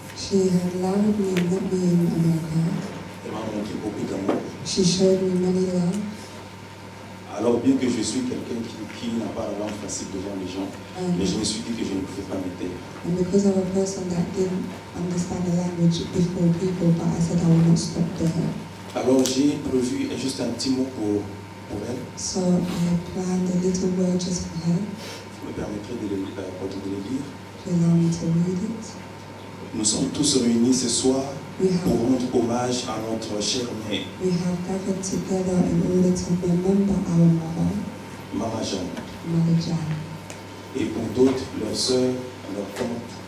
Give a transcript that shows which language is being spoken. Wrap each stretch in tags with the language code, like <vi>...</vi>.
<en>She had allowed me to be in America.</en> <fr>Elle m'a montré beaucoup d'amour.</fr> <en>She showed me many love.</en> <fr>Alors bien que je suis quelqu'un qui n'a pas la langue facile devant les gens, mais je me suis dit que je ne pouvais pas me taire.</fr> <en>And because I'm a person that didn't understand the language before people, but I said I will not stop there.</en> <fr>Alors j'ai prévu juste un petit mot pour elle.</fr> <en>So I planned a little word just for her.</en> <fr>Vous me permettrez de le lire.</fr> <en>To allow me to read it.</en> <fr>Nous sommes tous réunis ce soir pour rendre hommage à notre chère mère.</fr> <en>We have gathered together in order to remember our mother,</en> <fr>Maman Jeanne.</fr> <en>Mother Jan.</en> <fr>Et pour d'autres, leurs sœurs, leurs tantes.</fr>